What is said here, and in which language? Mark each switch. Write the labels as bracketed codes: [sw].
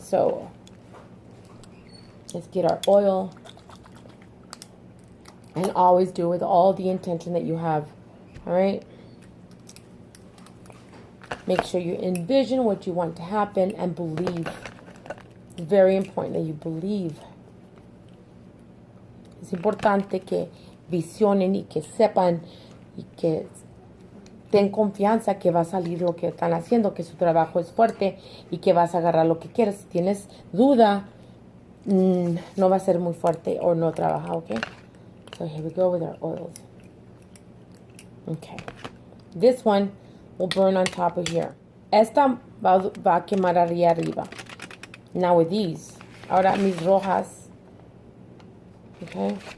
[en] So let's get our oil. And always do it with all the intention that you have, all right? Make sure you envision what you want to happen and believe. It's very important that you believe. [es] Es importante que visionen y que sepan y que ten confianza que va a salir lo que están haciendo, que su trabajo es fuerte y que vas a agarrar lo que quieres. Si tienes duda, no va a ser muy fuerte o no trabaja, ¿ok? [en] So here we go with our oils. Okay. This one will burn on top of here. [es] Esta va a quemar arriba. [en] Now with these. [es] Ahora mis rojas. Okay.